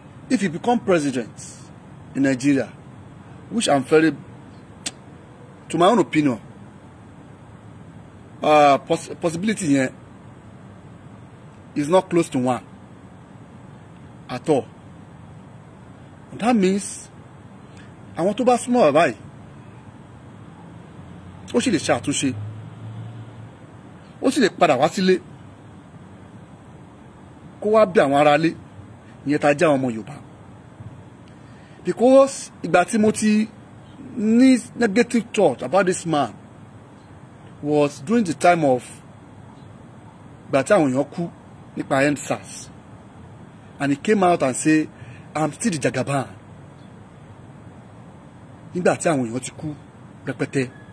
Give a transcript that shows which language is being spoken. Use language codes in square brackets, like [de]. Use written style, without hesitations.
[en] If he become president in Nigeria, which I'm very, to my own opinion, possibility here is not close to 1 at all. And that means [yo] àwọn tó bá súnmọ́ bàbá yìí, ó sì lè ṣe àtúnṣe, ó sì lè padà wá sílé kó wá bí àwọn ará ilé ìyẹn tá a jẹ́ àwọn ọmọ Yorùbá. [en] Because [yo] ìgbà tí mo ti [en] negative thought about this man was during the time of [yo] gbàtí àwọn èèyàn kú nípa EndSARS, [en] and he came out and say I'm still the Jagaban [yo] nígbà tí àwọn èèyàn ti kú rẹpẹtẹ.